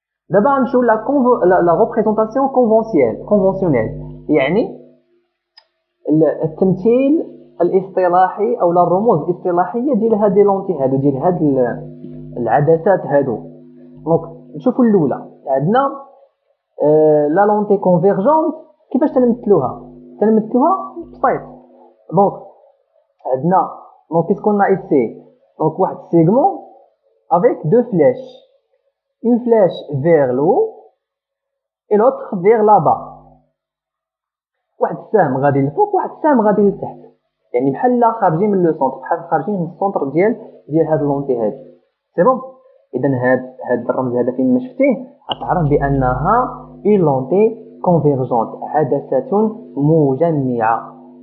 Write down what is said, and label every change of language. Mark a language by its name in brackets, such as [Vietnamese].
[Arabic] دابا غنمشيو [French] لا ريبريزونطاسيون كونفونسيونيل، [Arabic] يعني التمثيل الاصطلاحي او الرموز الاصطلاحيه ديال هاد لي لونتي هادو، ديال هاد العدسات هادو. دونك نشوفوا الاولى عندنا [French] لا لونتي كونفيرجونت. [Arabic] كيفاش تنمثلوها بسيط. [French] دونك عندنا دونك كيسكون ايسي دونك واحد سيغمون avec deux flèches, une flèche vers le haut et l'autre vers là-bas. [Arabic] واحد السهم غادي للفوق واحد السهم غادي لتحت، يعني بحال خارجين من لو سونتر، بحال خارجين من السونتر ديال هاد اللونتي هادي. سي بون. اذا هاد الرمز هذا فين ما شفتيه غتعرف بانها اون لونتي كونفيرجونت، عدسة مجمعة.